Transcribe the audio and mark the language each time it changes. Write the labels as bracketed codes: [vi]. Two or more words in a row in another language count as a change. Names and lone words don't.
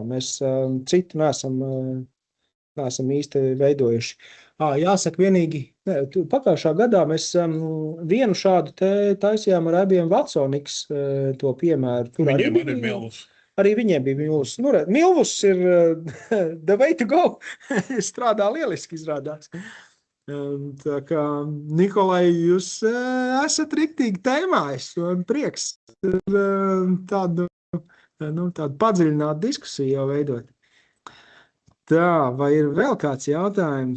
[lv] Mēs citu neesam īsti veidojuši. Jāsaka vienīgi, pagājušā gadā mēs vienu šādu taisījām ar IBM Watsonix to piemēru. Viņiem arī ir Milvus. Arī viņiem bija Milvus. Nu, Milvus ir [en] the way to go. [lv] Strādā lieliski izrādās. Tā kā, Nikolai, jūs esat riktīgi tēmā. Man prieks tādu padziļinātu diskusiju jau veidot. Tā, vai ir vēl kāds jautājums?